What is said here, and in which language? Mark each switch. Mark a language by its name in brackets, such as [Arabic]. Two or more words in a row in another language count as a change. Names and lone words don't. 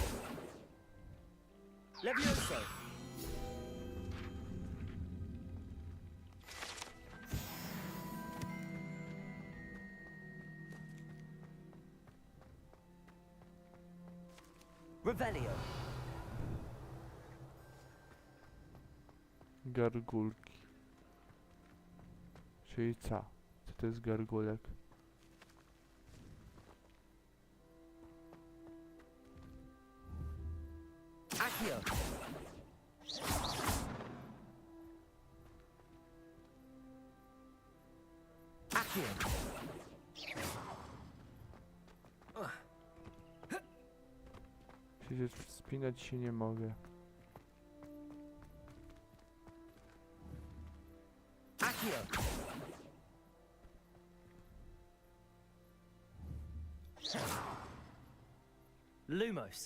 [Polish] Levioso. Revelio. Gargulki. Czyli co? Co to jest gargulek? Accio. Accio. Przecież wspinać się nie mogę. Accio. Lumos.